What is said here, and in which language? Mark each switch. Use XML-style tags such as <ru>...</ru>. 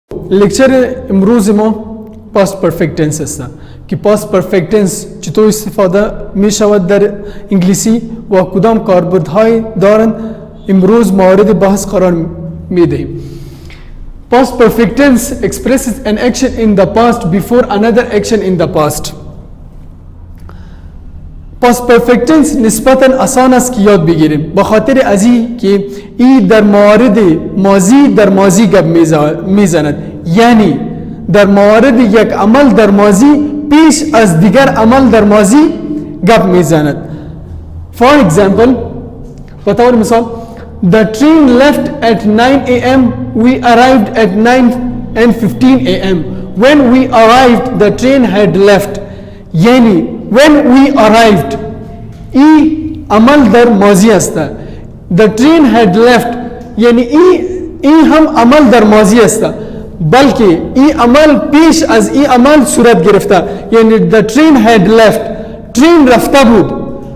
<fa>لیکچر امروز ما پاست پرفکت تنس است که پاست پرفکت تنس چطور استفاده می شود در انگلیسی و کدام کاربردهای دارند امروز مورد بحث قرار می دهیم.</fa> <en>Past perfect tense expresses an action in the past before another action in the past.</en> <fa>Past perfect tense نسبتاً آسان است که یاد بگیریم به خاطر ازی که این در موارد ماضی در ماضی گپ میزند، یعنی در مورد یک عمل در ماضی پیش از دیگر عمل در ماضی گپ میزند.</fa> <en>For example</en> <fa>به طور مثال</fa> <en>The train left at 9 a.m. We arrived at 9:15 a.m. When we arrived, the train had left.</en> <fa>یعنی</fa> <en>when we arrived</en> <fa>ای عمل در ماضی است.</fa> <en>The train had left</en> <fa>یعنی ای هم عمل در ماضی است، بلکه ای عمل پیش از ای عمل صورت گرفته، یعنی</fa> <en>the train had left</en> <fa>train رفته بود.</fa>